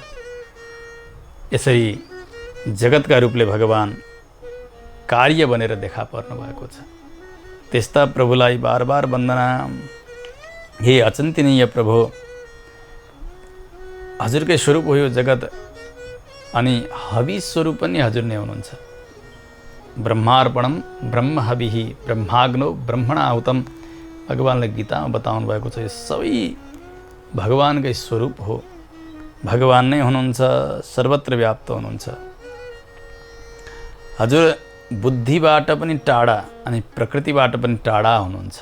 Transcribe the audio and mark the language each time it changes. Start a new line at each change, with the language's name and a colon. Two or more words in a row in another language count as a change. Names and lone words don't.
Nepali: यसरी जगतका रूपले भगवान कार्य बनेर देखा पर्नु भएको छ। त्यस्ता प्रभुलाई बार बार वन्दना। हे अचिन्तनीय प्रभु, हजुरकै स्वरूप हो यो जगत अनि हवि स्वरूप पनि हजुर नै हुनुहुन्छ।
Sanskrit: ब्रह्मार्पणम ब्रह्म हविः ब्रह्माग्नो ब्रह्मणाहुतम
Nepali: भगवानले गीतामा बताउनु भएको छ। यो सबै भगवानकै स्वरूप हो। भगवान नै हुनुहुन्छ, सर्वत्र व्याप्त हुनुहुन्छ। हजुर बुद्धिबाट पनि टाढा अनि प्रकृतिबाट पनि टाढा हुनुहुन्छ।